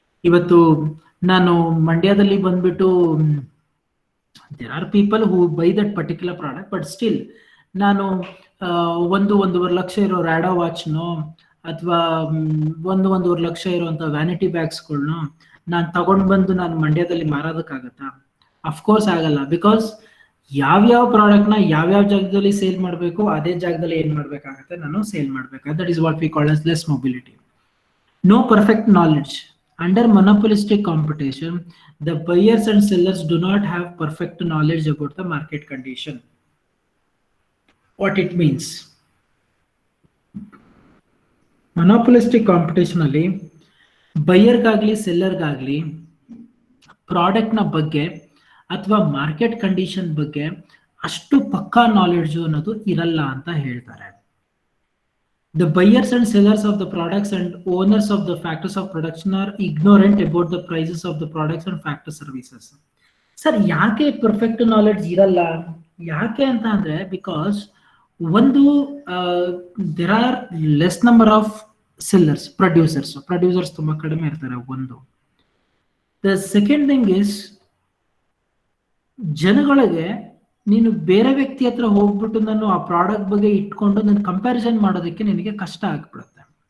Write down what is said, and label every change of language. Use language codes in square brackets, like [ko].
[kn] ಇವತ್ತು ನಾನು ಮಂಡ್ಯದಲ್ಲಿ ಬಂದ್ಬಿಟ್ಟು [en] there are people who buy that particular product, but still [kn] ನಾನು ಒಂದೂವರೆ ಲಕ್ಷ ಇರೋ ರ್ಯಾಡೋ ವಾಚ್ನೋ ಅಥವಾ 1.5 ಲಕ್ಷ ಇರುವಂತ ವ್ಯಾನಿಟಿ ಬ್ಯಾಗ್ಸ್ಗಳ್ನು ನಾನು ತಗೊಂಡ್ ಬಂದು ನಾನು ಮಂಡ್ಯದಲ್ಲಿ ಮಾರೋದಕ್ಕಾಗತ್ತಾ? ಅಫ್ಕೋರ್ಸ್ ಆಗಲ್ಲ. ಬಿಕಾಸ್ ಯಾವ್ಯಾವ ಪ್ರಾಡಕ್ಟ್ ನ ಯಾವ್ಯಾವ ಜಾಗದಲ್ಲಿ ಸೇಲ್ ಮಾಡಬೇಕು ಅದೇ ಜಾಗದಲ್ಲಿ ಏನ್ ಮಾಡ್ಬೇಕಾಗತ್ತೆ, ನಾನು ಸೇಲ್ ಮಾಡ್ಬೇಕಾಗುತ್ತೆ. [en] That is what we call as less mobility. No perfect knowledge. Under monopolistic competition, the buyers and sellers do not have perfect knowledge about the market condition. What it means? [kn] Monopolistic competition ಅಲ್ಲಿ ಬೈಯರ್ಗಾಗ್ಲಿ ಸೆಲ್ಲರ್ಗಾಗ್ಲಿ ಪ್ರಾಡಕ್ಟ್ನ ಬಗ್ಗೆ ಅಥವಾ market condition ಬಗ್ಗೆ ಅಷ್ಟು ಪಕ್ಕಾ knowledge ಅನ್ನೋದು ಇರಲ್ಲ ಅಂತ ಹೇಳ್ತಾರೆ. [en] The buyers and sellers of the products and owners of the factors of production are ignorant about the prices of the products and factor services. [kn] Sir, ಯಾಕೆ ಪರ್ಫೆಕ್ಟ್ ನಾಲೆಡ್ಜ್ ಇರಲ್ಲ? ಯಾಕೆ ಅಂತ ಅಂದ್ರೆ ಬಿಕಾಸ್ ಒಂದು [en] there are less number of sellers, [kn] producers ತುಂಬಾ ಕಡಿಮೆ ಇರ್ತಾರೆ. ಒಂದು [en] the second thing is, [kn] ಜನಗಳಿಗೆ ನೀನು ಬೇರೆ ವ್ಯಕ್ತಿ ಹತ್ರ ಹೋಗ್ಬಿಟ್ಟು ನಾನು ಆ ಪ್ರಾಡಕ್ಟ್ ಬಗ್ಗೆ ಇಟ್ಕೊಂಡು ನಾನು ಕಂಪ್ಯಾರಿಸನ್ ಮಾಡೋದಕ್ಕೆ ನಿನಗೆ ಕಷ್ಟ ಆಗ್ಬಿಡುತ್ತೆ.